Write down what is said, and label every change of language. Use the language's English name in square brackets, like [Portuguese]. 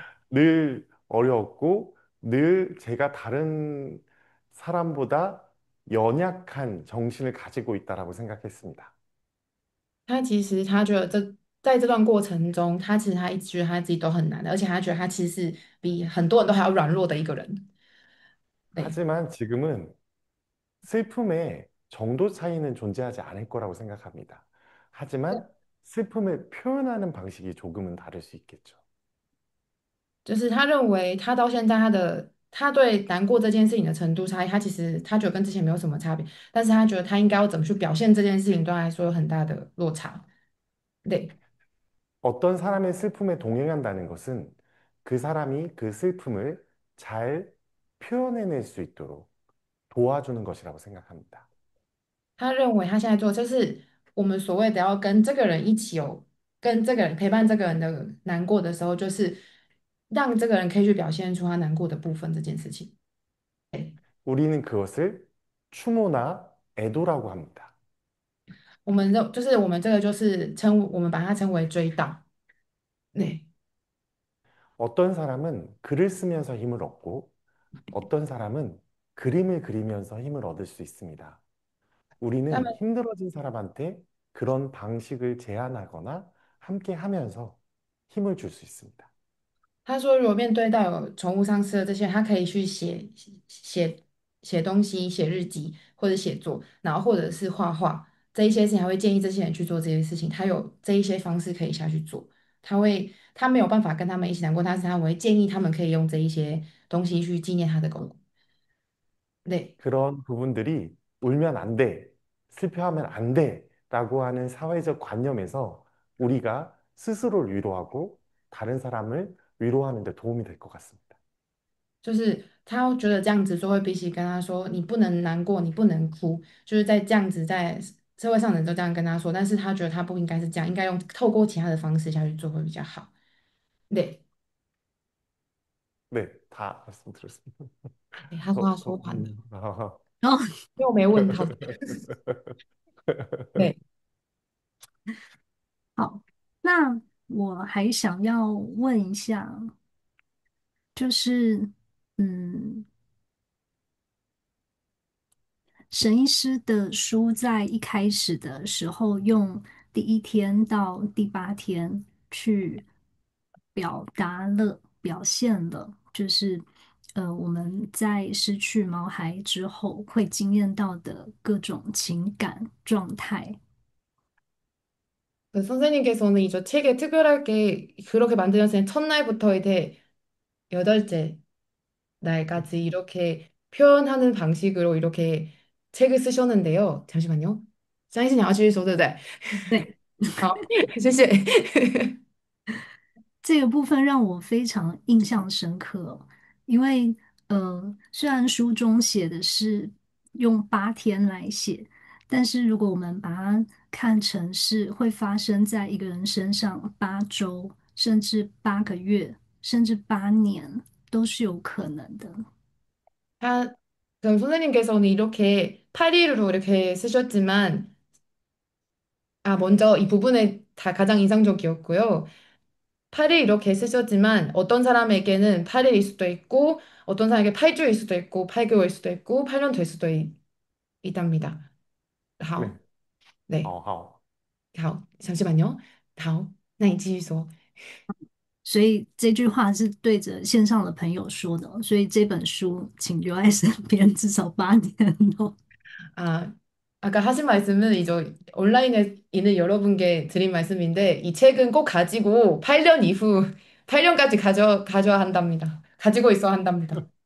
[Korean] 늘 어려웠고, 늘 제가大人 사람보다 연약한 정신을 가지고 있다라고 생각했습니다. [Chinese] 他觉得在这段过程中，他一直觉得他自己都很难的，而且他觉得他其实是比很多人都还要软弱的一个人。对， [Korean] 하지만 지금은 슬픔의 정도 차이는 존재하지 않을 거라고 생각합니다. 하지만 슬픔을 표현하는 방식이 조금은 다를 수 있겠죠. [Chinese] 就是他认为他到现在他对难过这件事情的程度差异，他其实他觉得跟之前没有什么差别，但是他觉得他应该要怎么去表现这件事情，对他来说有很大的落差。对， [Korean] 어떤 사람의 슬픔에 동행한다는 것은 그 사람이 그 슬픔을 잘 표현해낼 수 있도록 도와주는 것이라고 생각합니다. [Chinese] 他认为他现在做的就是我们所谓的要跟这个人一起跟这个人陪伴这个人的难过的时候，就是让这个人可以去表现出他难过的部分这件事情。 [Korean] 우리는 그것을 추모나 애도라고 합니다. [Chinese] 我们这个就是我们把它称为追悼。对， [Korean] 어떤 사람은 글을 쓰면서 힘을 얻고 어떤 사람은 그림을 그리면서 힘을 얻을 수 있습니다. [Chinese] 他 [Korean] 우리는 [Chinese] 们 [Korean] 힘들어진 사람한테 그런 방식을 제안하거나 함께 하면서 힘을 줄 수 있습니다. [Chinese] 他说，如果面对到有宠物丧失的这些人，他可以去写东西、写日记或者写作，然后或者是画画这一些事情，还会建议这些人去做这些事情。他有这一些方式可以下去做，他没有办法跟他们一起难过，但是他会建议他们可以用这一些东西去纪念他的狗狗。对， [Korean] 그런 부분들이 울면 안 돼, 슬퍼하면 안 돼, 라고 하는 사회적 관념에서 우리가 스스로를 위로하고 다른 사람을 위로하는 데 도움이 될 것 같습니다. [Chinese] 就是他觉得这样子做会比起跟他说你不能难过，你不能哭，就是在这样子在社会上的人都这样跟他说，但是他觉得他不应该是这样，应该用透过其他的方式下去做会比较好。对， [Korean] 네, 다 말씀드렸습니다. [Chinese] 对他说他说完了， [Korean] 아, [Chinese] 然后又没问他。对，好，那我还想要问一下，就是嗯，沈医师的书在一开始的时候，用第1天到第8天去表现了，就是我们在失去毛孩之后会经验到的各种情感状态。 [Korean] 그 선생님께서는 이 책에 특별하게 그렇게 만들었을 때 첫날부터 이제 8째 날까지 이렇게 표현하는 방식으로 이렇게 책을 쓰셨는데요. 잠시만요. [Chinese] 相信你要继续说，对不对？对。好，谢谢。这个部分让我非常印象深刻哦，因为虽然书中写的是用8天来写，但是如果我们把它看成是会发生在一个人身上8周，甚至8个月，甚至8年，都是有可能的。 [Korean] 다, 그럼 선생님께서는 이렇게 파리로 이렇게 쓰셨지만, 먼저 이 부분에 다 가장 인상적이었고요. 8일 이렇게 쓰셨지만, 어떤 사람에게는 8일일 수도 있고, 어떤 사람에게 8주일 수도 있고, 8개월일 수도 있고, 8년 될 수도 있답니다. 네, [Chinese] 好, 네, 好好。好, [Korean] 잠시만요. [Chinese] 好,那你继续说. 所以这句话是对着线上的朋友说的哦，所以这本书请留在身边至少8年哦。 [Korean] 아, 아까 하신 말씀은 이제 온라인에 있는 여러분께 드린 말씀인데 이 책은 꼭 가지고 8년 이후 8년까지 가져야 한답니다. 가지고 있어야 한답니다.